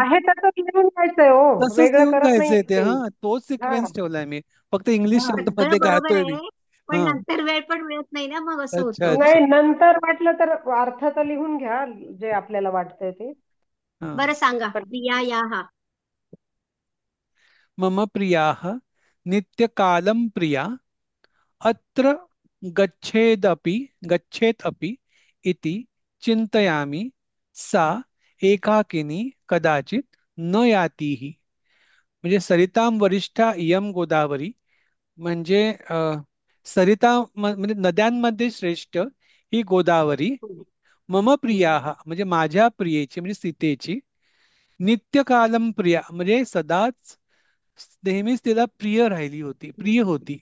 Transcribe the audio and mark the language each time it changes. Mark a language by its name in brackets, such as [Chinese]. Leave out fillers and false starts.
[Marathi] आहे तसंच लिहून जायचंय हो, तसंच वेगळं लिहून करत जायचंय नाहीये ते, ते. हा तोच हा सिक्वेन्स ठेवलाय मी, फक्त इंग्लिश हा शब्द सगळं मध्ये बरोबर गाळतोय मी. आहे, पण हा, नंतर वेळ पण मिळत नाही ना, मग असं अच्छा होतं. अच्छा. नाही, नंतर वाटलं तर अर्थ तर लिहून घ्या जे आपल्याला वाटतंय ते. हा. बरं सांगा. पण प्रिया या हा. [Sanskrit] मम प्रियाः नित्यकालं प्रिया अत्र गच्छेदपि गच्छेत् अपि इति चिन्तयामि सा एकाकिनी कदाचित न यातीहि. [Marathi] म्हणजे [Sanskrit] सरितां वरिष्ठा इयं गोदावरी, [Marathi] म्हणजे सरिता म्हणजे नद्यांमध्ये श्रेष्ठ ही गोदावरी. [Sanskrit] मम प्रियाः [Marathi] म्हणजे माझ्या प्रियेची म्हणजे सीतेची. [Sanskrit] नित्यकालम प्रिया [Marathi] म्हणजे सदाच नेहमीच तिला प्रिय राहिली होती, प्रिय होती,